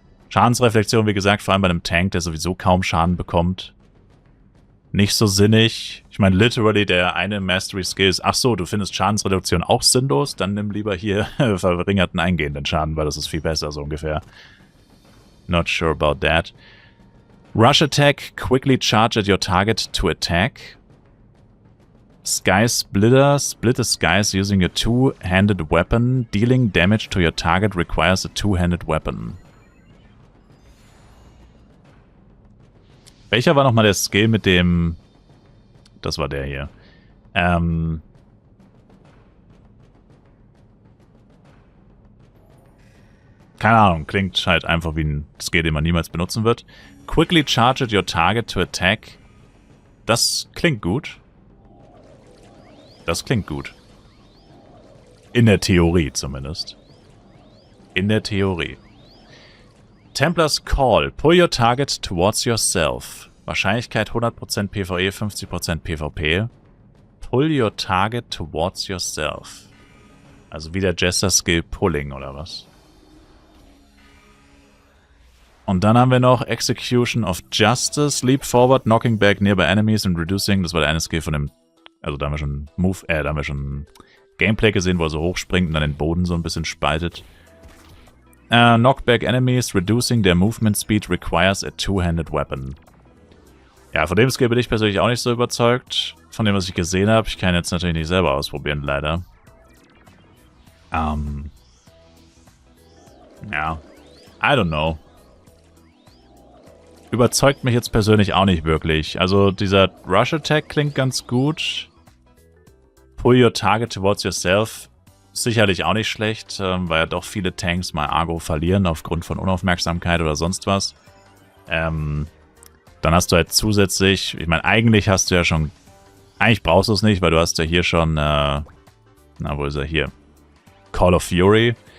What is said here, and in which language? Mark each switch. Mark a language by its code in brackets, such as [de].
[de] Schadensreflexion, wie gesagt, vor allem bei einem Tank, der sowieso kaum Schaden bekommt. Nicht so sinnig. Ich meine, literally der eine Mastery-Skill ist, ach so, du findest Schadensreduktion auch sinnlos? Dann nimm lieber hier verringerten eingehenden Schaden, weil das ist viel besser, so ungefähr. [en] Not sure about that. Rush Attack, quickly charge at your target to attack. Sky Splitter, split the skies using a two-handed weapon. Dealing damage to your target requires a two-handed weapon. [de] Welcher war nochmal der Skill mit dem... Das war der hier. Keine Ahnung, klingt halt einfach wie ein Skill, den man niemals benutzen wird. Quickly charge at your target to attack. Das klingt gut. Das klingt gut. In der Theorie zumindest. In der Theorie. Templar's Call. [en] Pull your target towards yourself. [de] Wahrscheinlichkeit 100% PvE, 50% PvP. [en] Pull your target towards yourself. [de] Also wie der Jester-Skill Pulling, oder was? Und dann haben wir noch Execution of Justice. [en] Leap forward, knocking back nearby enemies and reducing. [de] Das war der eine Skill von dem... Also da haben wir schon da haben wir schon Gameplay gesehen, wo er so hochspringt und dann den Boden so ein bisschen spaltet. [en] Knockback enemies, reducing their movement speed requires a two-handed weapon. [de] Ja, von dem Skill bin ich persönlich auch nicht so überzeugt. Von dem, was ich gesehen habe. Ich kann jetzt natürlich nicht selber ausprobieren, leider. Ja. [en] I don't know. [de] Überzeugt mich jetzt persönlich auch nicht wirklich. Also dieser Rush Attack klingt ganz gut. [en] Pull your target towards yourself. [de] Sicherlich auch nicht schlecht, weil ja doch viele Tanks mal Agro verlieren aufgrund von Unaufmerksamkeit oder sonst was. Dann hast du halt zusätzlich, ich meine, eigentlich hast du ja schon, eigentlich brauchst du es nicht, weil du hast ja hier schon, wo ist er hier? Call of Fury.